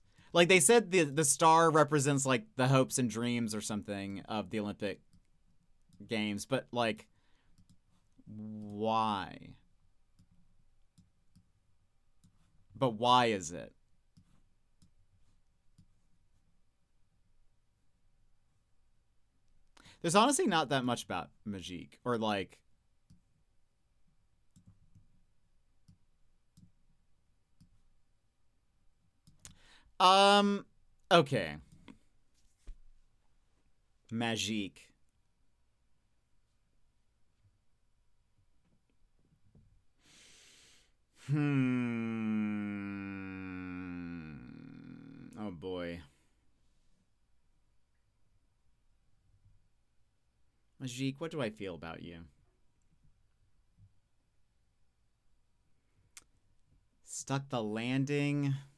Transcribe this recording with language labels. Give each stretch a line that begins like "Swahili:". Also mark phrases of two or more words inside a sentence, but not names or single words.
English: Like they said the star represents like the hopes and dreams or something of the Olympic Games, but like why? But why is it? There's honestly not that much about magique or like... Okay. Magique. Oh boy. Magique, what do I feel about you? Stuck the landing.